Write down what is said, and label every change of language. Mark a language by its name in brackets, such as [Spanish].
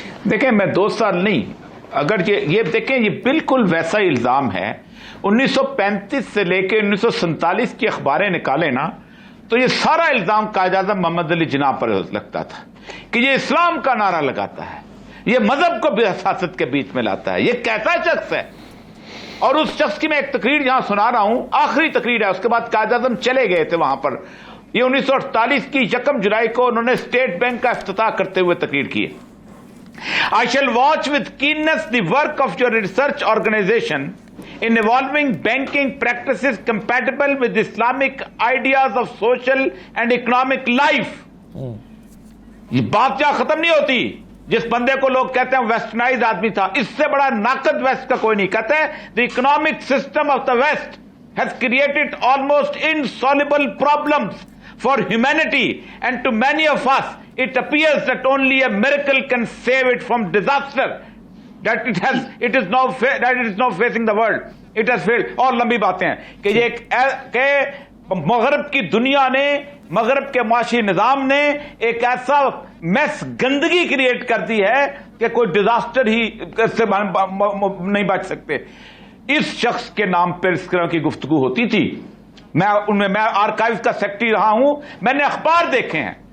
[Urdu] دیکھیں میں 2 سال نہیں، اگر یہ دیکھیں یہ بالکل ویسا الزام ہے 1935 سے لے کے 1947 کی اخباریں نکالیں نا تو یہ سارا الزام قائد اعظم محمد علی جناح پر لگتا تھا کہ یہ اسلام کا نعرہ لگاتا ہے، یہ مذہب کو بھی سیاست کے بیچ میں لاتا ہے. یہ کیسا شخص ہے؟ اور اس شخص کی میں ایک تقریر یہاں سنا رہا ہوں، آخری تقریر ہے، اس کے بعد قائد اعظم چلے گئے تھے وہاں پر. یہ 1948 کی 1 جولائی کو انہوں نے اسٹیٹ بینک کا افتتاح کرتے ہوئے تقریر کی ہے. [English] I shall watch with keenness the work of your research organization in evolving banking practices compatible with Islamic ideas of social and economic life. [Urdu] یہ بات کیا ختم نہیں ہوتی. جس بندے کو لوگ کہتے ہیں ویسٹرنائز آدمی تھا، اس سے بڑا ناقد ویسٹ کا کوئی نہیں. کہتے ہیں [English] the economic system of the West has created almost insoluble problems for humanity, and to many of us it appears that only a miracle can save it from disaster, that it is now facing the world. It has failed. [Urdu] اور لمبی باتیں ہیں کہ یہ کہ مغرب کی دنیا نے، مغرب کے معاشی نظام نے ایک ایسا میس گندگی کریٹ کر دی ہے کہ کوئی ڈیزاسٹر ہی سے نہیں بچ سکتے. اس شخص کے نام پر اس طرح کی گفتگو ہوتی تھی. میں آرکائیو کا سیکرٹری رہا ہوں، میں نے اخبار دیکھے ہیں.